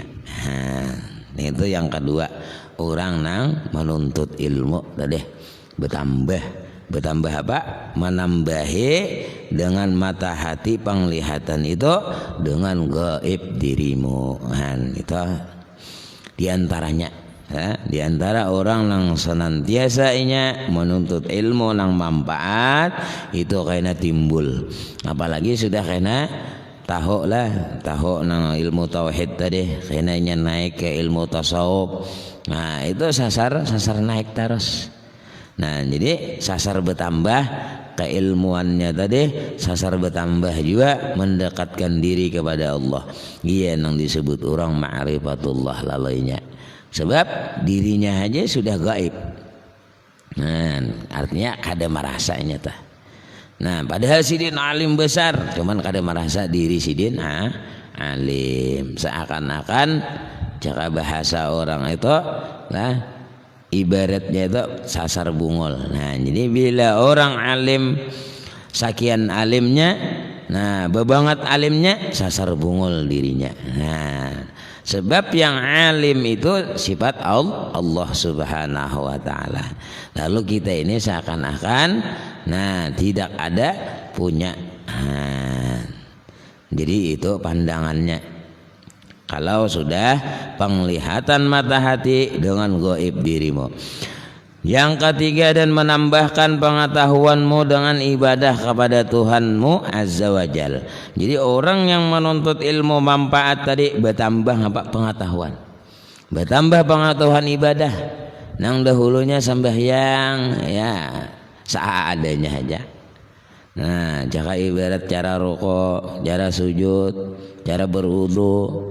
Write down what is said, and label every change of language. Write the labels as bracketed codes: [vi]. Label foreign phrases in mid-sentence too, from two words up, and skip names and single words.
[id] Nah, itu yang kedua, orang nang menuntut ilmu tadi bertambah apa? Menambahi dengan mata hati penglihatan itu dengan gaib dirimu. Nah, itu diantaranya. Di antara orang yang senantiasa inya menuntut ilmu nang manfaat itu kena timbul. Apalagi sudah kena tahu nang ilmu tauhid tadi, kena inya naik ke ilmu tasawuf. [bjn] Nah itu sasar naik terus. [id] Nah jadi sasar bertambah keilmuannya tadi, sasar bertambah juga mendekatkan diri kepada Allah. Iya yang disebut orang ma'rifatullah lalainya, sebab dirinya aja sudah gaib. [bjn] Nah artinya kada merasanya tah. Nah padahal sidin alim besar, cuman kada merasa diri sidin alim. [id] Seakan-akan cara bahasa orang itu lah, ibaratnya itu sasar bungol. [bjn] Nah jadi bila orang alim sakian alimnya, nah bebanget alimnya sasar bungol dirinya. [id] Nah sebab yang alim itu sifat Allah [ar] سبحانه وتعالى. [id] Lalu kita ini seakan-akan nah tidak ada punya. Nah, jadi itu pandangannya. Kalau sudah penglihatan mata hati dengan gaib dirimu. Yang ketiga, dan menambahkan pengetahuanmu dengan ibadah kepada Tuhanmu [ar] عز وجل. [id] Jadi orang yang menuntut ilmu manfaat tadi bertambah apa? Pengetahuan. Bertambah pengetahuan ibadah. Nang dahulunya sembahyang ya seadanya aja. Nah, cara ibarat, cara rukuk, cara sujud, cara berwudu.